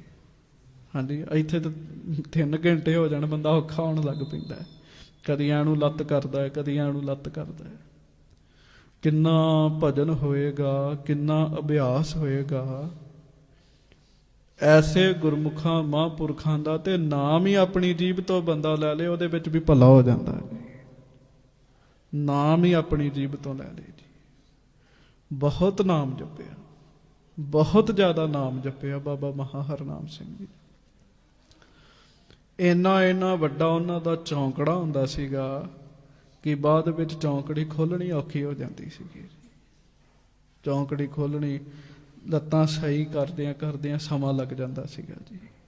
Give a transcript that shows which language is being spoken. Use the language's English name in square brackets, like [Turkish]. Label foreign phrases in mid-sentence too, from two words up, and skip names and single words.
[Punjabi] ਹਾਂ ਜੀ, ਇੱਥੇ ਤੋ 3 ਘੰਟੇ ਹੋ ਜਾਣੇ ਬੰਦਾ ਔਖਾ ਹੋਣੇ ਲੱਗ ਪੈਂਦਾ ਹੈ। ਕਦੀ ਏਨੂ ਲੱਤ ਕਰਦਾ ਹੈ, ਕਦੀ ਏਨੂ ਲੱਤ ਕਰਦਾ ਹੈ। ਕਿੰਨਾ ਭਜਨ ਹੋਏਗਾ, ਕਿੰਨਾ ਅਭਿਆਸ ਹੋਏਗਾ, ਐਸੇ ਗੁਰਮੁਖਾਂ ਮਹਾਂਪੁਰਖਾਂ ਦਾ ਤੇ ਨਾਮ ਹੀ ਆਪਣੀ ਜੀਭ ਤੋ ਬੰਦਾ ਲੈ ਲਏ, ਉਹਦੇ ਵਿੱਚ ਭੀ ਭਲਾ ਹੋ ਜਾਤਾ ਹੈ। ਨਾਮ ਹੀ ਆਪਣੀ ਜੀਭ ਤੋ ਲੈ ਲਏ ਜੀ। ਬਹੁਤ ਨਾਮ ਜਪਿਆ, ਬਹੁਤ ਜ਼ਿਆਦਾ ਨਾਮ ਜਪਿਆ ਬਾਬਾ ਮਹਾਹਰਨਾਮ ਸਿੰਘ ਜੀ। ਇੰਨਾ ਇੰਨਾ ਵੱਡਾ ਉਨ੍ਹਾਂ ਦਾ ਚੌਂਕੜਾ ਹੁੰਦਾ ਸੀਗਾ ਕਿ ਬਾਅਦ ਵਿੱਚ ਚੌਂਕੜੀ ਖੋਲ੍ਹਣੀ ਔਖੀ ਹੋ ਜਾਤੀ ਸੀਗੀ। ਚੌਂਕੜੀ ਖੋਲ੍ਹਣੀ ਲੱਤਾਂ ਸਹੀ ਕਰਦੀਆਂ ਕਰਦੀਆਂ ਸਮਾਂ ਲੱਗ ਜਾਤਾ ਸੀਗਾ ਜੀ।